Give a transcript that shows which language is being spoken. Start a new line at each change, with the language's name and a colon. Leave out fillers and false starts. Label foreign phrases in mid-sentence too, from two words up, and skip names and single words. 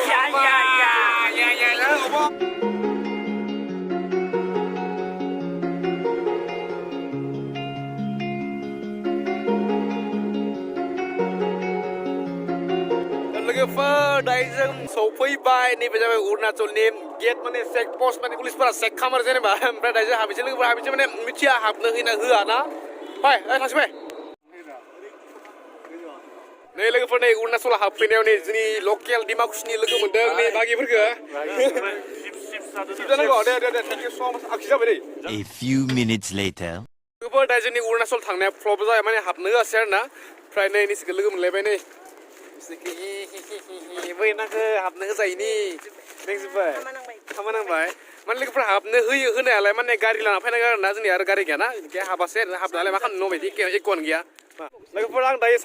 Bodo: लोगोफोर दायो जों सफैबाय नैबे जाबाय अरुणाचलनि गेट माने चेक पस्ट माने पुलिसफोरा चेक खालामो जेनेबा ओमफ्राय दायो हाबैसै लोगोफोर हाबैसै माने मिथिया हाबनो होना होआ ना फाय थांसै नै लोगोफोर नै अरुणाचलाव हाबफैनायाव नै जोंनि लकेल डिमाकुसिनि लोगो मोनदों नै बागिफोरखौ
English: A few minutes later.
Bodo: लोगोफोर दायो जोंनि अरुणाचल थांनाया फ्लप जाबाय माने हाबनो होआसै आरोना ओमफ्राय नै निसिखौ लोगो मोनलायबाय नै बै नाखौ हाबनो होजायैनि लेंजोब्बाय खामा नांबाय माने लोगोफोरा हाबनो होयो होनायालाय माने गारि लाना फैनांगौ आरोना जोंनि आरो गारि गैयाना बेनिखाय हाबासै आरो हाबनालाय मा खालामनो बायदि एख'आनो गैया लोगोफोर आं दायो